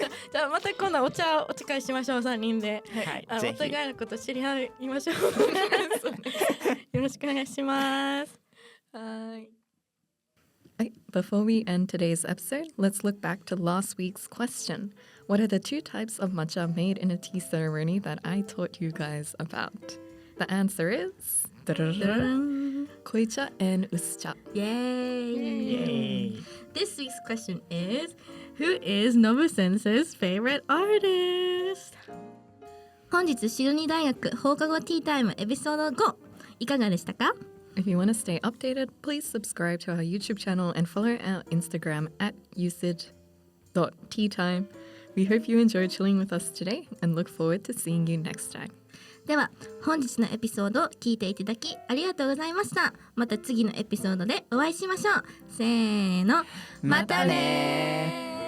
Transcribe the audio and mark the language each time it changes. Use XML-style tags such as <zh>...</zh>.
<ja>じゃあまた今度お茶会しましょう、3人で。はい。ぜお互いひ。のこと知り合いましょう。よろしくお願いします。はい。</ja> <en>Before we end today's episode, let's look back to last week's question. What are the two types of matcha made in a tea ceremony that I taught you guys about? The answer is koicha and uscha. Yay! This week's question is, who is Nobu-sensei's favorite artist?</en> <ja>本日シドニー大学放課後ティータイムエピソード5いかがでしたか？</ja> <en>If you want to stay updated, please subscribe to our YouTube channel and follow our Instagram at USYD.teatime. We hope you enjoyed chilling with us today and look forward to seeing you next time.</en> <ja>では本日のエピソードを聞いていただきありがとうございました。また次のエピソードでお会いしましょう。せーの、またねー。</ja>